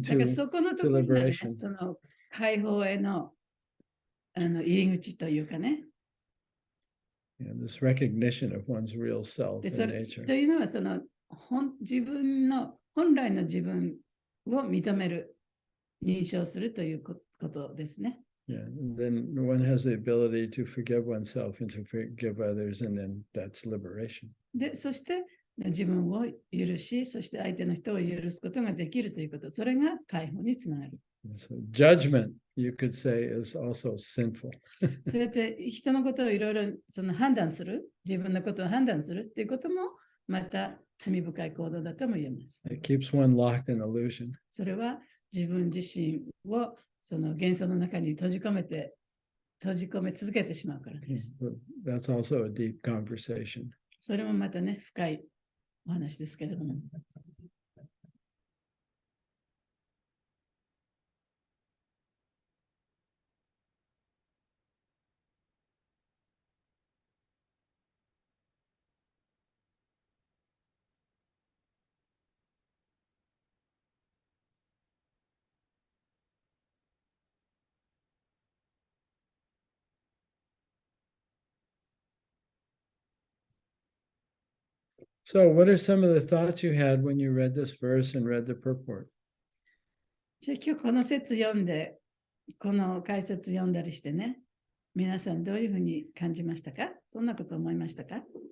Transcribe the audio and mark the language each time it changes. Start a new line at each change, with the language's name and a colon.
Japanese: ー。だからそこのところが、ね、
English: liberation.
Japanese: その解放への入り口というかね。
English: Yeah, this recognition of one's real self
Japanese: で
English: and
Japanese: それ
English: nature.
Japanese: というのはその自分の本来の自分を認める、認証するということですね。
English: Yeah, and then one has the ability to forgive oneself and to forgive others, and then that's liberation.
Japanese: で、そして自分を許し、そして相手の人を許すことができるということ、それが解放につながる。
English: So judgment, you could say, is also sinful.
Japanese: そうやって人のことをいろいろ判断する、自分のことを判断するということも、また罪深い行動だとも言えます。
English: It keeps one locked in illusion.
Japanese: それは自分自身をその幻想の中に閉じ込め続けてしまうからです。
English: So that's also a deep conversation.
Japanese: それもまたね、深いお話ですけれども。
English: So, what are some of the thoughts you had when you read this verse and read the purport?
Japanese: じゃあ今日この説読んで、この解説読んだりしてね、皆さんどういうふうに感じましたか？どんなことを思いましたか？